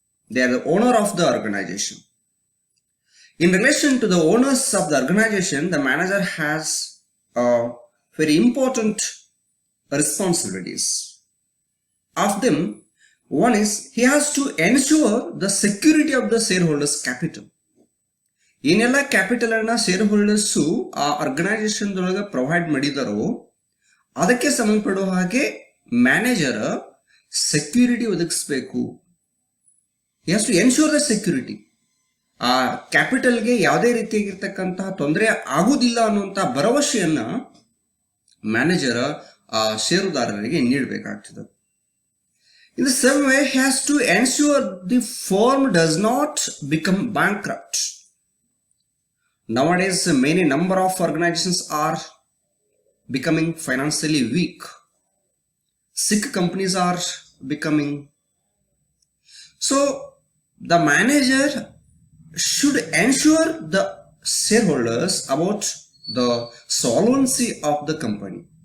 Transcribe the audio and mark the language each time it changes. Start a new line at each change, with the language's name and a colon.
English: They are the owner of the organization. In relation to the owners of the organization, the manager has very important responsibilities. Of them, one is he has to ensure the security of the shareholders' capital.
Kannada: ಏನೆಲ್ಲ capital ಅನ್ನ share holders ಆ organisation ದೊಳಗೆ provide ಮಾಡಿದಾರೋ ಅದಕ್ಕೆ ಸಂಬಂಧಪಡುವ ಹಾಗೆ manager security ಒದಗಿಸಬೇಕು.
English: He has to ensure the security.
Kannada: ಆ ಕ್ಯಾಪಿಟಲ್ಗೆ ಯಾವುದೇ ರೀತಿಯಾಗಿರ್ತಕ್ಕಂತಹ ತೊಂದರೆ ಆಗುವುದಿಲ್ಲ ಅನ್ನುವಂಥ ಭರವಸೆಯನ್ನ ಮ್ಯಾನೇಜರ್ ಆ ಷೇರುದಾರರಿಗೆ ನೀಡಬೇಕಾಗ್ತದೆ.
English: In the same way, he has to ensure the firm does not become bankrupt. Nowadays, many number of organizations are becoming financially weak. Sick companies are becoming. So, the manager should ensure the shareholders about the solvency of the company.